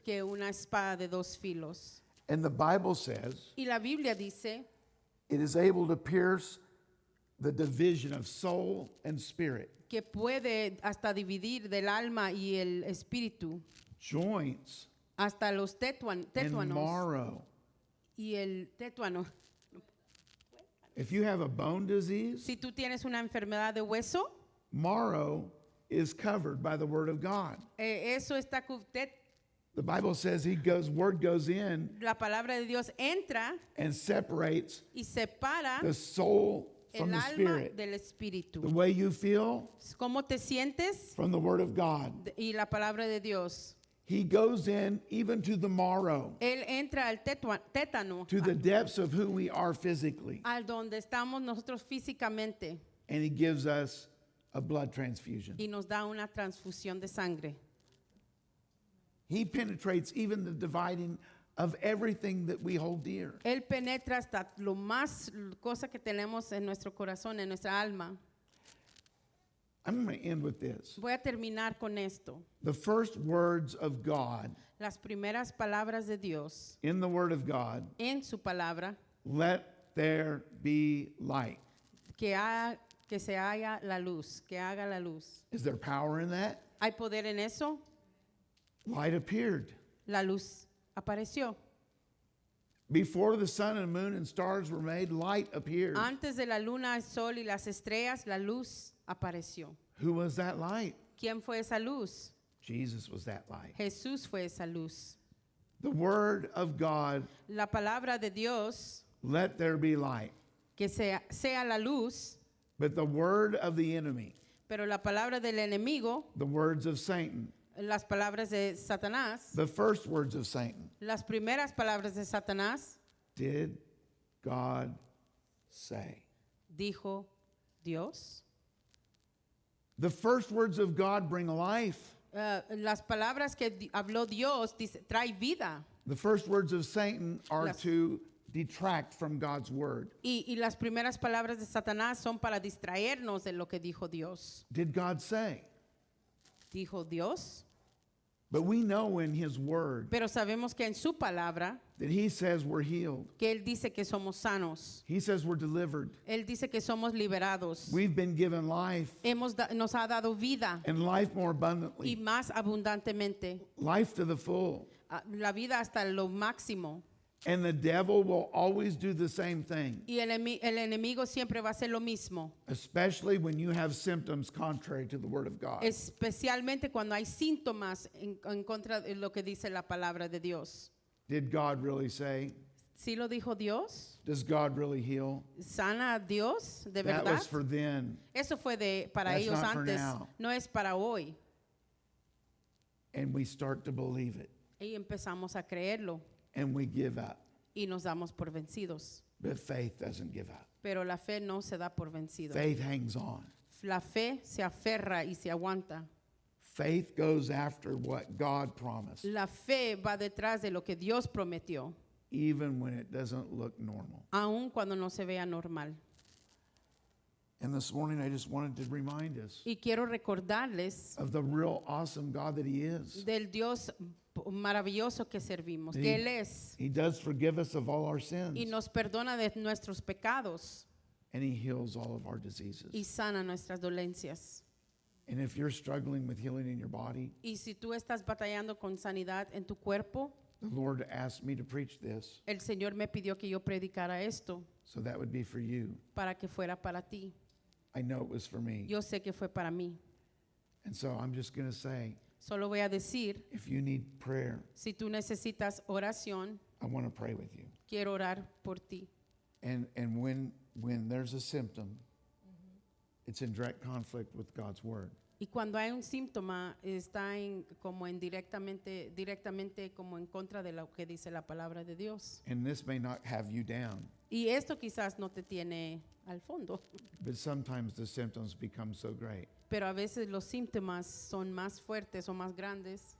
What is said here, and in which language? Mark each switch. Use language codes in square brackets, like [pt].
[es] que una espada de dos filos. [en] And the Bible says [es] Y la Biblia dice [en] it is able to pierce the division of soul and spirit, [es] que puede hasta dividir del alma y el espíritu, [en] joints [es] hasta los [en] and [es] tétuanos [en] marrow. [es] y el tétuano. [en] If you have a bone disease, [es] Si tú tienes una enfermedad de hueso, [en] marrow is covered by the word of God. [es] eso está [en] The Bible says word goes in [es] la palabra de Dios entra [en] and separates [es] y separa [en] the soul from [es] el [en] the [es] alma [en] spirit. [es] del [en] The [es] espíritu. [en] way you feel [es] ¿Cómo te sientes? [en] from the word of God. [es] Y la palabra de Dios. [en] He goes in even to the marrow, [es] Él entra al tétano, [en] to the depths of who we are physically, [es] al donde estamos nosotros físicamente [en] and he gives us a blood transfusion. [es] y nos da una transfusión de sangre. [en] He penetrates even the dividing of everything that we hold dear. [es] Él penetra hasta lo más cosa que tenemos en nuestro corazón, en nuestra alma. [en] I'm going to end with this. [es] Voy a terminar con esto. [en] The first words of God, [es] Las primeras palabras de Dios [en] in the word of God, [es] en su palabra, [en] let there be light. [es] que se haga la luz, que haga la luz. [en] Is there power in that? [es] ¿Hay poder en eso? [en] Light appeared. [es] La luz apareció. [en] Before the sun and moon and stars were made, light appeared. [es] Antes de la luna, el sol y las estrellas, la luz apareció. [en] Who was that light? [es] ¿Quién fue esa luz? [en] Jesus was that light. [es] Jesús fue esa luz. [en] The word of God, [es] La palabra de Dios, [en] let there be light. [es] que sea la luz, [en] But the word of the enemy, [es] pero la palabra del enemigo, [en] the words of Satan, [es] las palabras de Satanás, [en] the first words of Satan, [es] las primeras palabras de Satanás, [en] did God say? [es] dijo Dios. [en] The first words of God bring life. [es] Las palabras que habló Dios trae vida. [en] The first words of Satan are [es] Las- [en] to detract from God's word. [es] Y las primeras palabras de Satanás son para distraernos de lo que dijo Dios. [en] Did God say? [es] Dijo Dios, [en] But we know in his word [es] pero sabemos que en su palabra, [en] that he says we're healed. [es] que Él dice que somos sanos. [en] He says we're delivered. [es] Él dice que somos liberados. [en] We've been given life [es] Nos ha dado vida [en] and life more [es] y [en] abundantly. [es] más abundantemente. [en] Life to the full. [es] La vida hasta lo máximo. [en] And the devil will always do the same thing, [es] Y el enemigo siempre va a hacer lo mismo. [en] especially when you have symptoms contrary to the word of God. [es] Especialmente cuando hay síntomas en contra de lo que dice la palabra de Dios. [en] Did God really say? [es] ¿Sí lo dijo Dios? [en] Does God really heal? [es] ¿Sana a Dios de [en] That [es] verdad? [en] was for then. [es] Eso fue para [en] That's [es] ellos [en] not for [es] antes, [en] now. [es] no es para hoy. [en] And we start to believe it. [es] Y empezamos a creerlo [en] And we give up. [es] y nos damos por vencidos. [en] But faith doesn't give up. [es] Pero la fe no se da por vencido. [en] Faith hangs on. [es] La fe se aferra y se aguanta. [en] Faith goes after what God promised, [es] La fe va detrás de lo que Dios prometió, [en] even when it doesn't look normal. [es] aun cuando no se vea normal. [en] And this morning, I just wanted to remind us [es] Y quiero recordarles [en] of the real awesome God that He is. [es] del Dios maravilloso que servimos, Sí. que Él es, [en] He does forgive us of all our sins, [es] y nos perdona de nuestros pecados [en] and He heals all of our diseases. [es] y sana nuestras dolencias. [en] And if you're struggling with healing in your body, [es] Y si tú estás batallando con sanidad en tu cuerpo, [en] the Lord asked me to preach this, [es] el Señor me pidió que yo predicara esto [en] so that would be for you. [es] para que fuera para ti. [en] I know it was for me. [es] Yo sé que fue para mí. [en] And so I'm just going to say, [es] Solo voy a decir, [en] if you need prayer, [es] si tú necesitas oración, [en] I want to pray with you. [es] quiero orar por ti. [en] And when there's a symptom, it's in direct conflict with God's word. [es] Y cuando hay un síntoma, está como en directamente como en contra de lo que dice la palabra de Dios. [en] And this may not have you down, [es] Y esto quizás no te tiene al fondo, [en] but sometimes the symptoms become so great [es] pero a veces los síntomas son más fuertes o más grandes